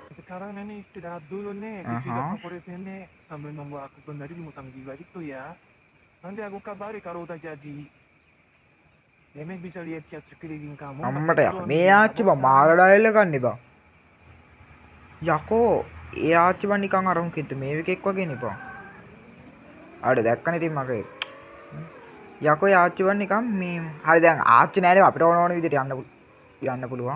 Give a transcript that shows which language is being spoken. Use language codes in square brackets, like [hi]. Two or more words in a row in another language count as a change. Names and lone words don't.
[id] sekarang nenek istirahat dulu nih. Cuci favorit nenek sambil nunggu aku benar di mutang jiwa itu ya. Nanti aku kabari kalau udah jadi. Nenek bisa lihat-lihat sekeliling kamu. [si] අම්මට මේ ආච්චි බං මාර ඩයලොග් ගන්න එපා. යකෝ ඒ ආච්චි බං නිකන් අර මොකෙද්ද මේ එකෙක් වගේ නිපා. ආඩ දැක්කනේ ඉතින් මගේ. යකෝ ඒ ආච්චි බං නිකන් මේ හරි දැන් ආච්චි නෑනේ අපිට ඕන ඕන විදිහට යන්න පුළුවන්.